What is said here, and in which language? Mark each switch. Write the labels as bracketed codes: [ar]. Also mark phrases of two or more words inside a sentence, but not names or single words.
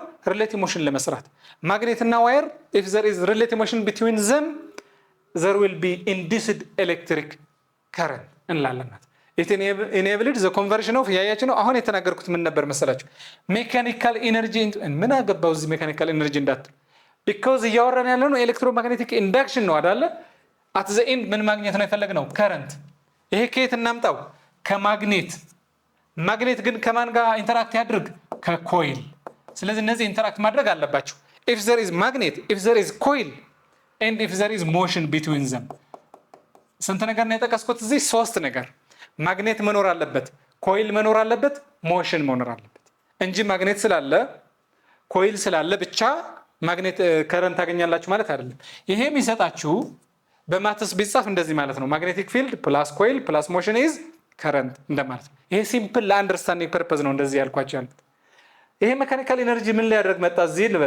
[en] relative motion [am] ለመስራት። ማግኔት እና ዋየር [en] if there is relative motion between them there will be induced electric current [am] እንላለን። [en] it enabled the conversion of [am] ያያችሁ ነው። አሁን የተናገርኩት ምን ነበር መሰላችሁ? [en] mechanical energy [am] ምን አገባው እዚህ [en] mechanical energy [am] እንዳትል because እያወራን ያለነው [en] electromagnetic induction [am] ነው አይደለ? [en] at the end [am] ምን ማግኘት ነው የፈለግነው? ከረንት። ይሄ ከየት እናምጣው? ከማግኔት። ማግኔት ግን ከማን ጋር ኢንተራክት ያድርግ? ከኮይል። ስለዚህ እነዚህ ኢንተራክት ማድረግ አለባቸው። [en] if there is magnet, if there is coil and if there is motion between them [am] ስንት ነገር ነው የጠቀስኩት እዚህ? 3 ነገር። ማግኔት መኖር አለበት፣ ኮይል መኖር አለበት፣ ሞሽን መኖር አለበት እንጂ ማግኔት ስላለ ኮይል ስላለ ብቻ [en] magnet current [am] ታገኛላችሁ ማለት አይደለም። ይሄ የሚሰጣችሁ በማትስ ቢጻፍ እንደዚህ ማለት ነው። [en] magnetic field plus coil plus motion is current [am] እንደማለት ነው። ይሄ ሲምፕል ለአንደርስታንዲንግ ፐርፐዝ ነው እንደዚህ ያልኳችሁ ያሉት። ይሄ [en] mechanical energy [am] ምን ሊያደርግ መጣ እዚህ ልበል?